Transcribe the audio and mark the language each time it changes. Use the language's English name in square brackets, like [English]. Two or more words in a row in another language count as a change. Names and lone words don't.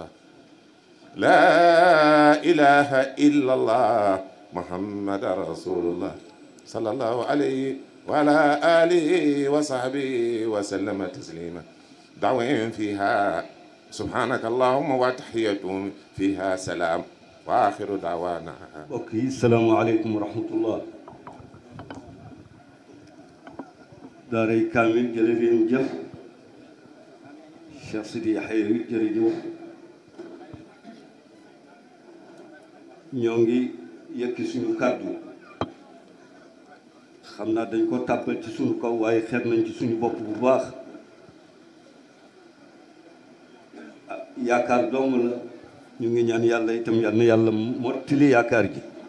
[Arabic] لا إله إلا الله محمد رسول الله صلى الله عليه وعلى آله وصحبه وسلم تسليما. دعوهم فيها سبحانك اللهم وتحيتهم فيها سلام وآخر دعوانا. اوكي السلام عليكم ورحمة الله. [Wolof] daaray kaamil jële leen jëf Cheikh Sidi Yaxya jërëjëf ñoo ngi yëkki suñu kàddu xam naa dañ ko tàbbal ci suñu kaw waaye xeet nañ ci suñu bopp bu baax yaakaar dong la ñu ngi ñaan yàlla itam yal na yàlla mottali yaakaar ji